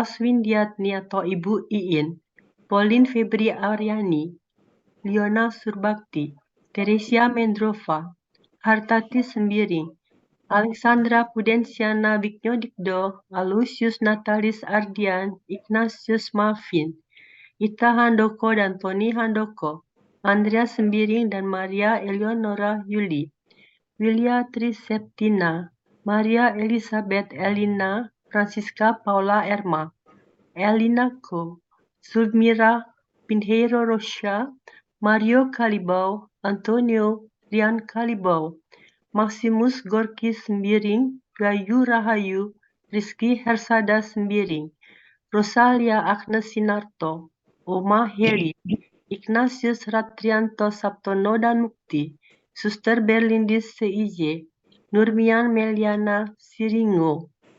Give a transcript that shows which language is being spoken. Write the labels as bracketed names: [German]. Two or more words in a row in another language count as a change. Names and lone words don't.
[Indonesian] Swindiatni atau Ibu Iin, Pauline Febri Aryani, Liona Surbakti, Teresia Mendrova, Hartati Sembiring, Alexandra Pudensiana Wignodikdo, Aloysius Natalis Ardian, Ignatius Malvin, Ita Handoko dan Tony Handoko, Andrea Sembiring dan Maria Eleonora Yuli, Wilia Triseptina, Maria Elizabeth Elina, Francisca Paula Erma, Elina Ko, Zulmira Pinheiro Rocha, Mario Calibau, Antonio Rian Calibau, Maximus Gorky Sembiring, Gayu Rahayu, Rizky Hersada Sembiring, Rosalia Agnes Sinarto, Oma Heli, Ignatius Ratrianto Saptono dan Mukti, Suster Berlindis CIJ, Nurmian Meliana Siringo,